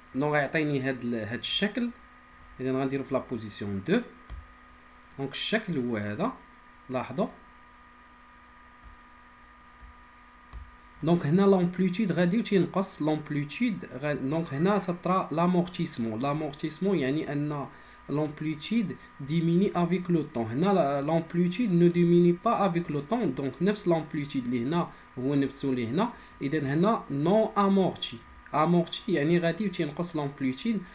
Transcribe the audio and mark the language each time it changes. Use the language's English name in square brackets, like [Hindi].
[Arabic] دونك غيعطيني هاد الشكل. اذا غنديرو في لا بوزيسيون 2 دونك الشكل هو هذا. لاحظوا دونك هنا لامبليتود غادي تينقص لامبليتود دونك هنا تطرا لامورتيسمون يعني ان [French] l'amplitude diminue avec le temps. هنا l'amplitude ne diminue pas avec le temps. [Arabic] donc نفس l'amplitude اللي هنا هو نفسه اللي هنا. اذا هنا non amorti يعني غادي تينقص l'amplitude.